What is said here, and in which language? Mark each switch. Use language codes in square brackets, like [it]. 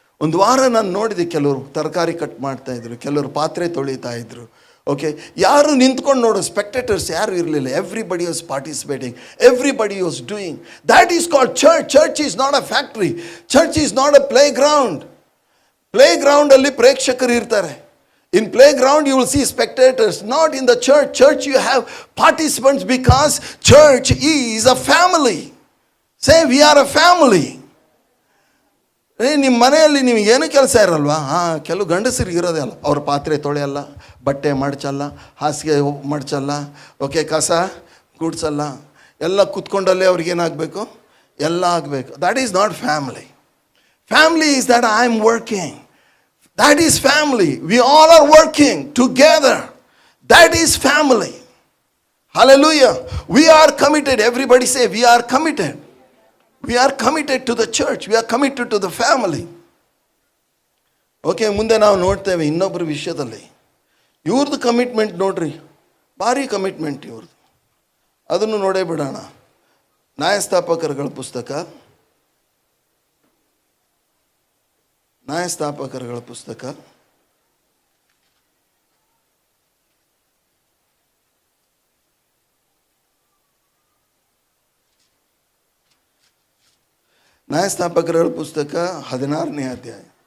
[kn] ಒಂದು ವಾರ ನಾನು ನೋಡಿದೆ, ಕೆಲವರು ತರಕಾರಿ ಕಟ್ ಮಾಡ್ತಾಯಿದ್ರು, ಕೆಲವರು ಪಾತ್ರೆ ತೊಳಿತಾ ಇದ್ರು. [en] okay, [kn] ಯಾರು ನಿಂತ್ಕೊಂಡು ನೋಡೋ ಸ್ಪೆಕ್ಟೇಟರ್ಸ್ ಯಾರು ಇರಲಿಲ್ಲ. [en] Everybody was participating, everybody was doing. That is called church. Church is not a factory, church is not a play ground. [kn] Play ಗ್ರೌಂಡಲ್ಲಿ ಪ್ರೇಕ್ಷಕರು ಇರ್ತಾರೆ. [en] In playground you will see spectators, not in the church. Church you have participants, because church is a family. Say we are a family. [kn] ನಿಮ್ಮ ಮನೆಯಲ್ಲಿ ನಿಮಗೆ ಏನು ಕೆಲಸ ಇರಲ್ವಾ? ಕೆಲವು ಗಂಡಸರಿಗೆ ಇರೋದೇ ಅಲ್ಲ, ಅವ್ರ ಪಾತ್ರೆ ತೊಳೆಯಲ್ಲ, ಬಟ್ಟೆ ಮಡ್ಚಲ್ಲ, ಹಾಸಿಗೆ ಮಡ್ಚಲ್ಲ, ಓಕೆ ಕಸ ಗುಡ್ಸಲ್ಲ, ಎಲ್ಲ ಕೂತ್ಕೊಂಡಲ್ಲೇ ಅವ್ರಿಗೇನಾಗಬೇಕು, ಎಲ್ಲ ಆಗಬೇಕು. [en] That is not family. Family is that I am working. That is family. We all are working together. That is family. Hallelujah. We are committed. Everybody say we are committed. We are committed to the church. We are committed to the family. [kn] Okay, ಮುಂದೆ ನಾವು ನೋಡ್ತೇವೆ ಇನ್ನೊಬ್ಬರ ವಿಷಯದಲ್ಲಿ. ಇವ್ರದ್ದು commitment ನೋಡ್ರಿ, ಭಾರಿ commitment ಇವ್ರದ್ದು. ಅದನ್ನು ನೋಡೇ ಬಿಡೋಣ. ನ್ಯಾಯಸ್ಥಾಪಕರುಗಳ ಪುಸ್ತಕ, ನ್ಯಾಯಸ್ಥಾಪಕರುಗಳ ಪುಸ್ತಕ, ನ್ಯಾಯಸ್ಥಾಪಕರುಗಳ ಪುಸ್ತಕ 16ನೇ ಅಧ್ಯಾಯ.